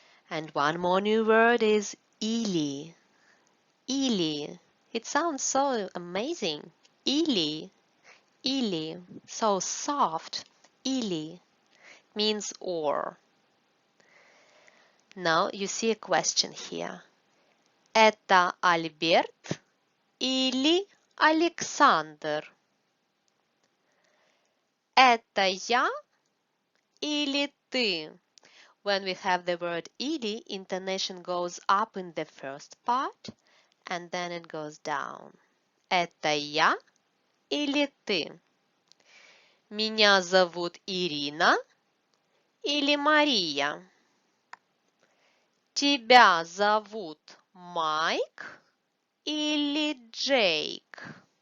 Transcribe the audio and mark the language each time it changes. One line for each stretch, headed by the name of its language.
English: And one more new word is или. Или. It sounds so amazing. Или. Или. So soft. Или. Means or. Now you see a question here.
Russian: Это Альберт или Александр? Это я или ты?
English: When we have the word или, intonation goes up in the first part and then it goes down.
Russian: Это я или ты? Меня зовут Ирина или Мария? Тебя зовут Майк или Джейк?